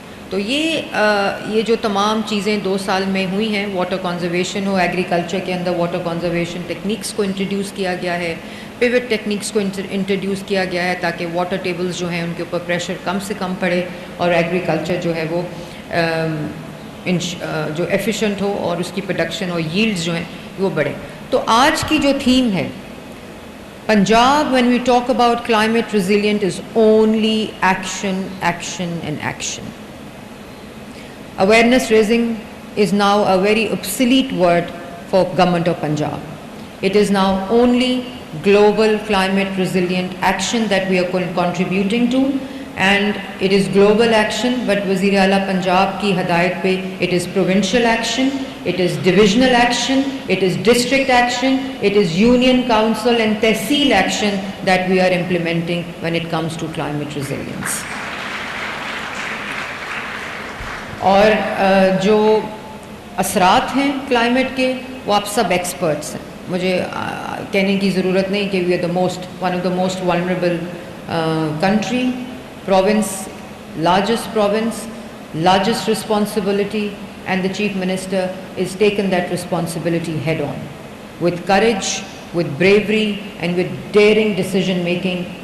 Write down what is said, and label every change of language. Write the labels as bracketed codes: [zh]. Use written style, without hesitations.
[ur] تو یہ جو تمام چیزیں 2 سال میں ہوئی ہیں، واٹر کنزرویشن ہو، ایگریکلچر کے اندر واٹر کنزرویشن ٹیکنیکس کو انٹروڈیوس کیا گیا ہے، پیوٹ ٹیکنیکس کو انٹروڈیوس کیا گیا ہے تاکہ واٹر ٹیبلز جو ہیں ان کے اوپر پریشر کم سے کم پڑے، اور ایگریکلچر جو ہے وہ جو ایفیشینٹ ہو اور اس کی پروڈکشن اور ییلڈز جو ہیں وہ بڑھیں. تو آج کی جو تھیم ہے [en] Punjab when we talk about climate resilient is only action, action and action. Awareness raising is now a very obsolete word for Government of Punjab. It is now only global climate resilient action that we are contributing to, and it is global action, but Wazir Ala Punjab [ur] ki hidayat pe [en] it is provincial action, it is divisional action, it is district action, it is union council and tehsil action that we are implementing when it comes to climate resilience. [ur] اور جو اثرات ہیں climate کے وہ آپ سب experts ہیں, مجھے کہنے کی ضرورت نہیں کہ [en] We are one of the most vulnerable country, province, largest province, largest responsibility, and the Chief Minister is taken that responsibility head on with courage, with bravery, and with daring decision making.